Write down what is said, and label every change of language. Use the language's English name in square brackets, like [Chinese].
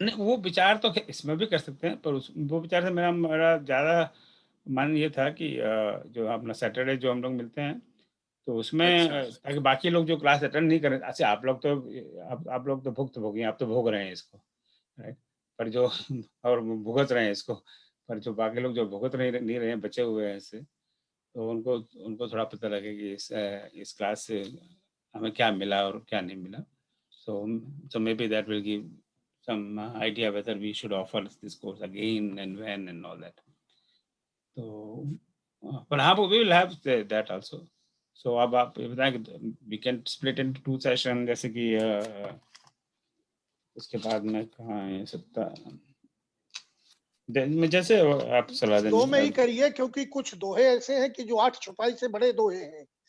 [Hindi] नहीं वो विचार तो इसमें भी कर सकते हैं, पर वो विचार से मेरा ज्यादा मन ये था कि जो अपना सैटरडे जो हम लोग मिलते हैं, तो उसमें ताकि बाकी लोग जो क्लास अटेंड नहीं करें, अच्छा आप लोग तो भुक्तभोगी, आप तो भोग रहे हैं इसको, राइट, पर जो और भुगत रहे हैं इसको, पर जो बाकी लोग जो भुगत नहीं रहे हैं, बचे हुए हैं इससे, तो उनको थोड़ा पता लगे कि इस क्लास से हमें क्या मिला और क्या नहीं मिला। [English] So maybe that will give some idea whether we should offer this course again and when and all that. So, but we will have that also. [Hindi] So अब आप ये बताएं कि [English] we can split into 2 session, [Hindi] जैसे कि उसके बाद में कहाँ है सकता, जैसे आप सलाह दें। 2 में ही करिए, क्योंकि कुछ दोहे ऐसे हैं कि जो 8 छुपाई से बड़े दोहे हैं।